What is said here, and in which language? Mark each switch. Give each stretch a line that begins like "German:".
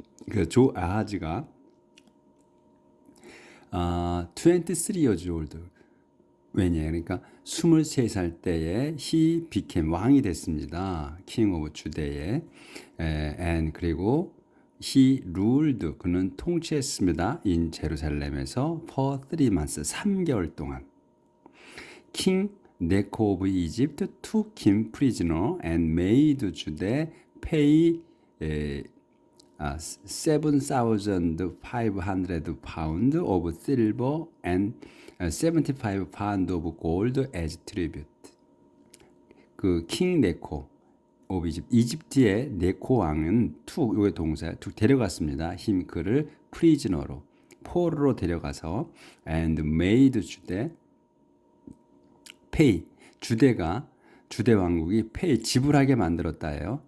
Korean: 그 조아하즈가
English: 23 years old
Korean: 왜냐 그러니까 23살 때에
English: he became
Korean: 왕이 됐습니다.
English: king of Judah에 and
Korean: 그리고
English: he ruled
Korean: 그는 통치했습니다.
English: in
Korean: 제루살렘에서
English: for 3 months
Korean: 3개월 동안.
English: king Necho of Egypt took him prisoner and made Judah pay 7,500 pounds of silver and 75 pounds of gold as tribute.
Korean: 그 king 네코 오브 이집트의 네코 왕은 요의 동사 데려갔습니다. 힘 그를 프리즈너로 포로로 데려가서
English: and made Judah pay
Korean: 주대 왕국이 pay 지불하게 만들었다예요.